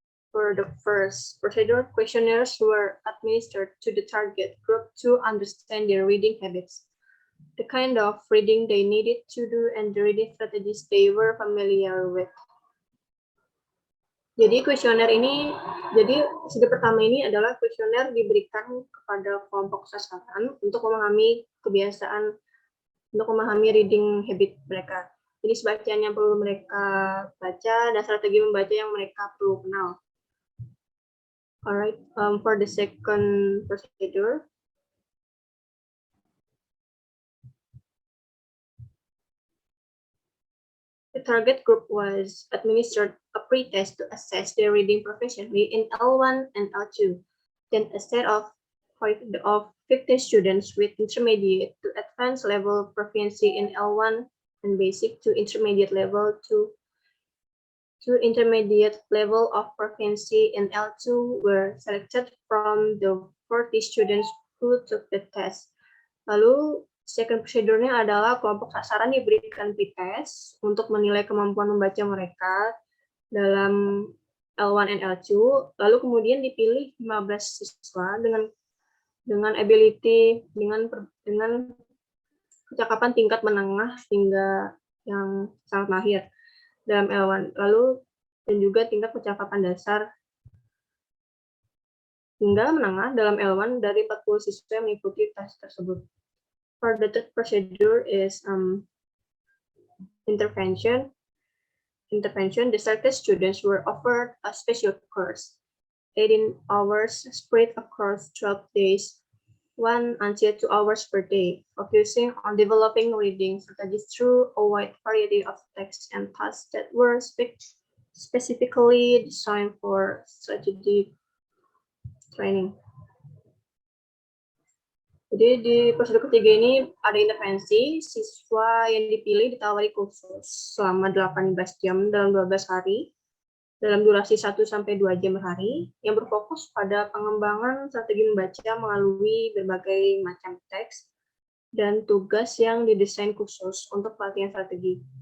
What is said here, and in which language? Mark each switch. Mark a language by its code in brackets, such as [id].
[en] For the first procedure, questionnaires were administered to the target group to understand their reading habits, the kind of reading they needed to do, and the reading strategies they were familiar with. [id] Jadi kuesioner ini, jadi segi pertama ini adalah kuesioner diberikan kepada kelompok sasaran untuk memahami kebiasaan, untuk memahami reading habit mereka. Jadi bacaan yang perlu mereka baca dan strategi membaca yang mereka perlu kenal. [en] Alright, for the second procedure, the target group was administered a pre-test to assess their reading proficiency in L1 and L2. Then a set of 15 students with intermediate to advanced level proficiency in L1 and basic to intermediate level to intermediate level of proficiency in L2 were selected from the 40 students who took the test. [id] Lalu Second procedure-nya adalah kelompok sasaran diberikan pretest untuk menilai kemampuan membaca mereka dalam L1 and L2, lalu kemudian dipilih 15 siswa dengan ability, dengan kecakapan tingkat menengah hingga yang sangat mahir dalam L1, lalu dan juga tingkat kecakapan dasar hingga menengah dalam L1 dari 40 siswa yang mengikuti tes tersebut. [en] For the third procedure is intervention. The selected students were offered a special course, 18 hours spread across 12 days, 1 until 2 hours per day, focusing on developing reading strategies through a wide variety of texts and tasks that were specifically designed for strategic training. [id] Jadi di prosedur ketiga ini ada intervensi, siswa yang dipilih ditawari kursus selama 18 jam dalam 12 hari, dalam durasi 1-2 jam per hari, yang berfokus pada pengembangan strategi membaca melalui berbagai macam teks dan tugas yang didesain khusus untuk pelatihan strategi.